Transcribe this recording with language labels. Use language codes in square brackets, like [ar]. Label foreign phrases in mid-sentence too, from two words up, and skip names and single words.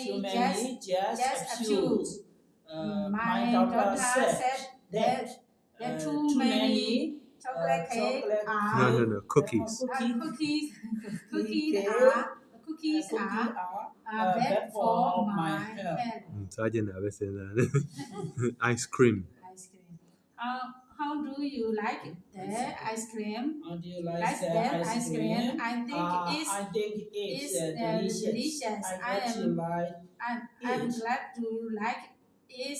[en] Too many, just a few. My daughter said that too many chocolate cake are no cookies cookies are bad for my health. [my] စားကျင်တာပဲစဉ်းစားတယ် [en] ice cream Ice cream. How do you like the ice cream? How do you like Like the that ice cream? I think I think it's is delicious. I bet you like I'm it. glad to like it.